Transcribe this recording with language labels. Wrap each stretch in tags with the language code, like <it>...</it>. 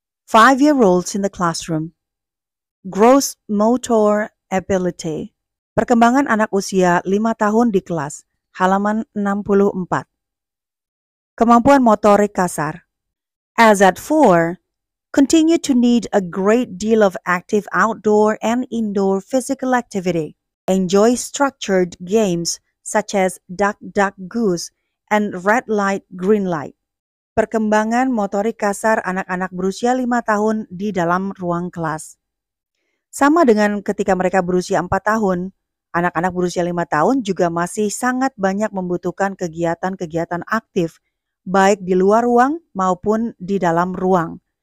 <en>5-year-olds in the classroom. Gross motor ability.</en> <id>Perkembangan anak usia 5 tahun di kelas. Halaman 64. Kemampuan motorik kasar.</id> <en>As at 4, continue to need a great deal of active outdoor and indoor physical activity. Enjoy structured games such as duck, duck, goose, and red light, green light.</en> <id>Perkembangan motorik kasar anak-anak berusia 5 tahun di dalam ruang kelas. Sama dengan ketika mereka berusia 4 tahun, anak-anak berusia 5 tahun juga masih sangat banyak membutuhkan kegiatan-kegiatan aktif, baik di luar ruang maupun di dalam ruang.</id>